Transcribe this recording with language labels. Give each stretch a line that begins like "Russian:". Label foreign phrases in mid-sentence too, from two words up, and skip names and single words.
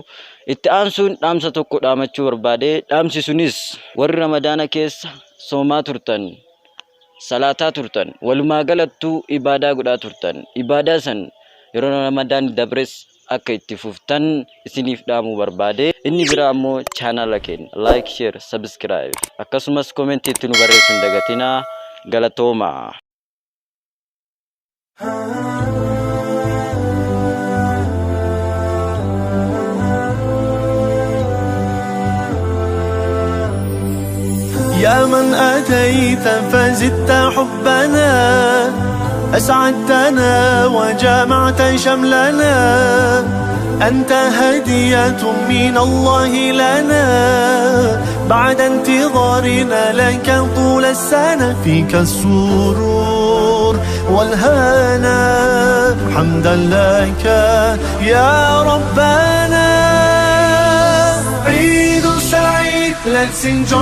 Oromo: Itti aansuun dhaamsa tokko dhaamachuu barbaade dhaamsi sunis warri ramadaana keessa soomaa turtan salataa turtan walumaa galattuu ibadaa godhaa turtan ibadaa san yeroo ramadaan dabres akka itti fuftan isiniif dhaamuu barbaade. Inni biraa ammoo chaanala keenya
English: like share subscribe
Oromo: akkasumas comment itti nu barreessuun dagatinaa. Galatooma.
Arabic: يا من أتيت فزدت حبنا أسعدتنا وجمعت شملنا أنت هدية من الله لنا بعد انتظارنا لك طول السنة فيك السرور والهنا حمدا لك يا ربنا عيد سعيد.
English: Let's enjoy